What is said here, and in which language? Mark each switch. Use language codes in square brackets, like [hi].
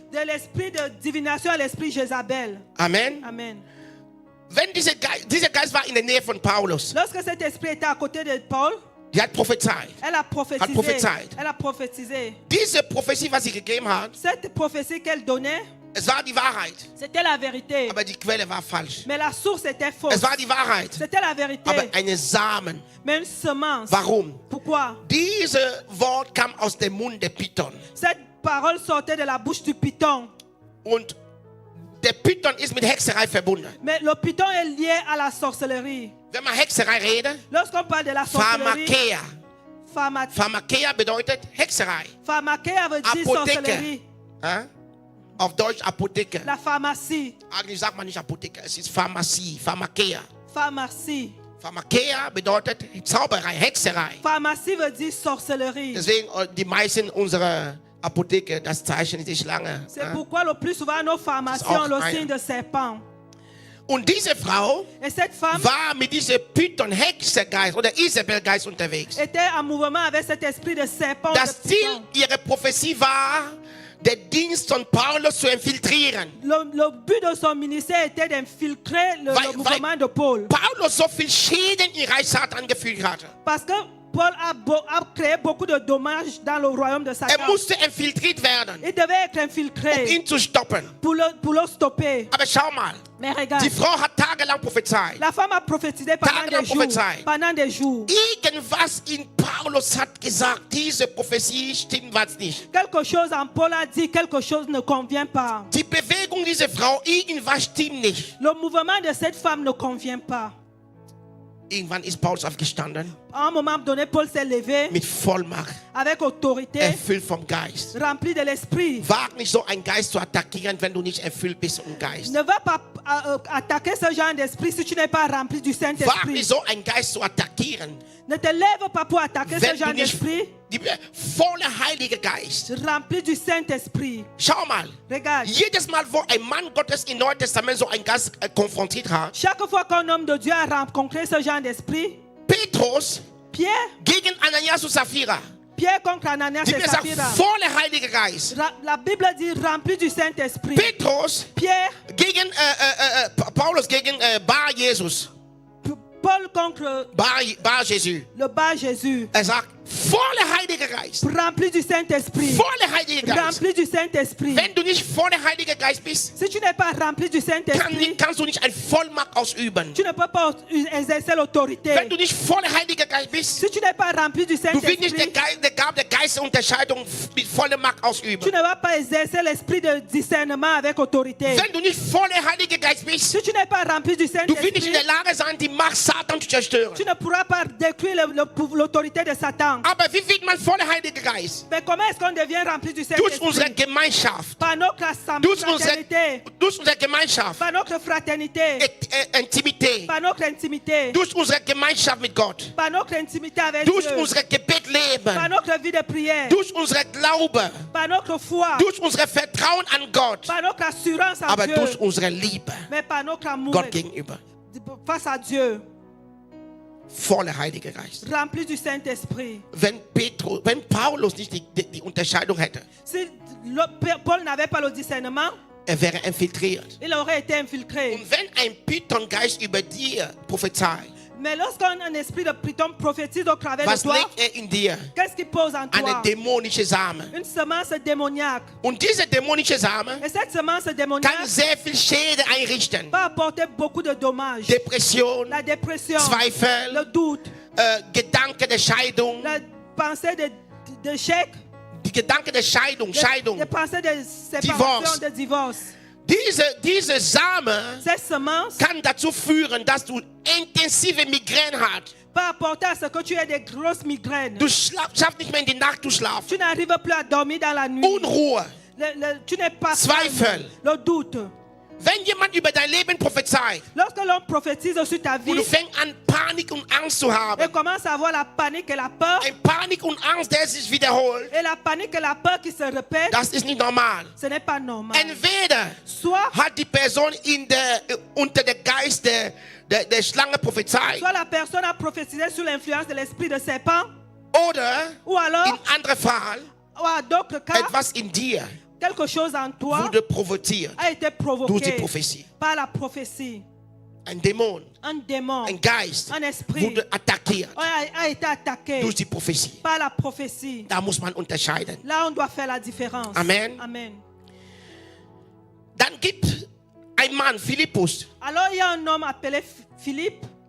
[fr] De l'esprit de divination à l'esprit Jézabel. Amen. Amen. [de] Wenn dieser Geist war in der Nähe von Paulus, [fr] Lorsque cet esprit était à côté de Paul, [de] die hat prophezeit. [fr] elle a prophétisé. [de] Hat prophezeit. [fr] Elle a prophétisé. [de] Diese Prophetie, was sie gegeben hat, [fr] Cette prophétie qu'elle donnait, [de] es war die Wahrheit. [fr] c'était la vérité. [de] Aber die Quelle war falsch. [fr] Mais la source était fausse. [de] Es war die Wahrheit. [fr] C'était la vérité. [de] Aber eine Samen. [fr] Mais une semence. [de] Warum? [fr] Pourquoi? [de] Dieses Wort kam aus dem Mund der Python. [fr] Cette parole sortait de la bouche du python. [de] Und der Python ist mit Hexerei verbunden. [fr] Mais le python est lié à la sorcellerie. [de] Wenn man Hexerei redet, [fr] Lorsqu'on parle de la sorcellerie, [de] Pharmakeia. Pharmakeia bedeutet Hexerei. [fr] Pharmakeia veut dire sorcellerie. [de] Auf Deutsch Apotheke. [fr] La pharmacie. [de] Eigentlich sagt man nicht Apotheke, es ist Pharmazie, Pharmakeia. [fr] Pharmacie. [de] Pharmakeia bedeutet Zauberei, Hexerei. [fr] Pharmacie veut dire sorcellerie. [de] Deswegen die meisten unserer Apotheke, das Zeichen ist die Schlange. [fr] C'est pourquoi le plus souvent nos pharmacies ont le signe de serpent. [de] Und diese Frau [fr] Et cette femme [de] war mit diesem Python-Hexergeist oder Isabelgeist unterwegs. [fr] était en mouvement avec cet esprit de serpent. [de] Das Ziel ihrer Prophetie war, den Dienst von Paulus zu infiltrieren. [fr] Le but de son ministère était d'infiltrer le mouvement de Paul. [de] Paulus so viel Schäden im Reich Satan angefügt hatte. [fr] Parce que Paul a créé beaucoup de dommages dans le royaume de Satan. [de] Musste infiltriert werden. [fr] Il devait être infiltré [de] ihn zu stoppen. [fr] Pour le stopper. [de] Aber schau mal. [fr] Mais regarde, [de] die Frau hat tagelang prophezeit. [fr] La femme a prophétisé pendant des jours. [de] Irgendwas in Paulus hat gesagt, diese Prophetie stimmt was nicht. [fr] Quelque chose en Paul a dit, quelque chose ne convient pas. [de] Die Bewegung dieser Frau, irgendwas stimmt nicht. [fr] Le mouvement de cette femme ne convient pas. [de] Irgendwann ist Paulus aufgestanden. [fr] À un moment donné, Paul s'est levé [de] mit Vollmacht, [fr] avec autorité, [de] erfüllt vom Geist. [fr] Rempli de l'esprit. [de] Wag nicht so einen Geist zu attackieren, wenn du nicht erfüllt bist vom Geist. [fr] Ne va pas attaquer ce genre d'esprit si tu n'es pas rempli du Saint-Esprit. [de] Wag nicht so einen Geist zu attackieren. [fr] Ne te lève pas pour attaquer ce genre d'esprit. [de] Die volle Heilige Geist. [fr] Rempli du Saint-Esprit. [de] Schau mal. [fr] Regarde. [de] Jedes Mal, wo ein Mann Gottes im Neuen Testament so einen Geist konfrontiert hat. [fr] Chaque fois qu'un homme de Dieu a rencontré ce genre d'esprit. [de] Petrus. [fr] Pierre. [de] Gegen Ananias und Sapphira. [fr] Pierre contre Ananias et Sapphira. [de] Volle Heilige Geist. [fr] La Bible dit rempli du Saint-Esprit. [de] Petrus. [fr] Pierre. [de] Gegen Paulus gegen Bar Jesus. [fr] Paul contre Bar Jésus. le bas Jésus. [de] Sagt, voller Heiliger Geist. [fr] Rempli du Saint-Esprit. [de] Voller Heiliger Geist. [fr] Rempli du Saint-Esprit. [de] Wenn du nicht voller Heiliger Geist bist, [fr] Si tu n'es pas rempli du Saint-Esprit, [de] kannst du nicht eine Vollmacht ausüben. [fr] tu ne peux pas exercer l'autorité. [de] Wenn du nicht voller Heiliger Geist bist, [fr] Si tu n'es pas rempli du [de] du willst nicht [fr] Saint-Esprit, [de] der Gabe der Geisterunterscheidung mit voller Macht [fr] tu [de] ausüben. [fr] ne vas pas exercer l'esprit de discernement avec autorité. [de] Wenn du nicht voller Heiliger Geist bist, [fr] Si tu n'es pas rempli du [de] du willst nicht in der [fr] Saint-Esprit, [de] Lage sein, die Macht Satans zu zerstören. [fr] tu ne pourras pas détruire l'autorité de Satan. [de] Aber wie wird man voller Heiliger Geist? [fr] Mais comment est-ce qu'on devient rempli du [de] Durch unsere [fr] Saint-Esprit? [de] Gemeinschaft. [fr] Par notre [de] Durch [fr] fraternité, [de] unsere Gemeinschaft. [fr] par notre fraternité, [de] Intimität. [fr] par notre intimité, [de] Durch unsere Gemeinschaft mit Gott. [fr] par notre intimité avec [de] Durch [fr] Dieu, [de] unser [fr] par [de] Gebetsleben. [fr] notre vie de prière, [de] Durch unser Glaube. [fr] par notre foi, [de] Durch unser Vertrauen an Gott. [fr] par notre assurance en [de] Aber [fr] Dieu, [de] durch unsere Liebe [fr] mais par notre amour [de] Gott gegenüber. [fr] face à Dieu, [de] Voller Heiliger Geist. [fr] rempli du Saint-Esprit. [de] Wenn Paulus nicht die Unterscheidung hätte, [fr] Si Paul n'avait pas le discernement, [de] wäre infiltriert. [fr] il aurait été infiltré. [de] Und wenn ein Python-Geist über dir prophezeit, [fr] Mais lorsqu'un esprit de Python prophétise au travers de [de] was [fr] toi, [de] legt in dir? [fr] qu'est-ce qu'il pose en [de] Eine [fr] toi? [de] dämonische Same. [fr] Une semence démoniaque. [de] Und diese dämonische Same [fr] Et cette semence [de] kann [fr] démoniaque [de] sehr viel Schäden einrichten. [fr] va apporter beaucoup de dommages. [de] Depression, [fr] La dépression, [de] Zweifel, [fr] le doute, [de] Gedanke der Scheidung, [fr] la pensée d'échec, [de] die Gedanke der Scheidung, [fr] des pensées de séparation, Divorce. de divorce. [de] Diese Same [fr] Cette semence [de] kann dazu führen, dass du intensive Migräne hast. [fr] va apporter à ce que tu aies des grosses migraines. [de] Du schaffst nicht mehr in die Nacht zu schlafen. [fr] Tu n'arrives plus à dormir dans la nuit. [de] Unruhe. [fr] Tu n'es pas [de] Zweifel. [fr] calme. Le doute. [de] Wenn jemand über dein Leben prophezeit [fr] Lorsque l'on prophétise sur ta vie [de] und du fängst an, Panik und Angst zu [fr] et [de] haben, [fr] commence à avoir la panique et la peur, [de] ein Panik und Angst, der sich wiederholt, [fr] et la panique et la peur qui se répètent, [de] das ist nicht normal. [fr] ce n'est pas normal. [de] Entweder [fr] Soit, [de] hat die Person unter der Geist der Schlange prophezeit [fr] soit la personne a prophétisé sous l'influence de l'esprit de serpent, [de] oder [fr] ou alors, [de] in anderem Fall [fr] ou à d'autres cas, [de] etwas in dir [fr] quelque chose en toi [de] wurde provoziert [fr] a été [de] durch die [fr] provoqué [de] Prophetie. [fr] par la prophétie. [de] Ein Dämon, [fr] Un démon, [de] ein Geist [fr] un esprit [de] wurde attackiert [fr] a été attaqué [de] durch die Prophetie. [fr] par la prophétie. [de] Da muss man unterscheiden. [fr] Là, on doit faire la différence. [de] Amen. [fr] Amen. [de] Dann gibt ein Mann, Philippus, [fr] Alors, il y a un homme appelé Philippe,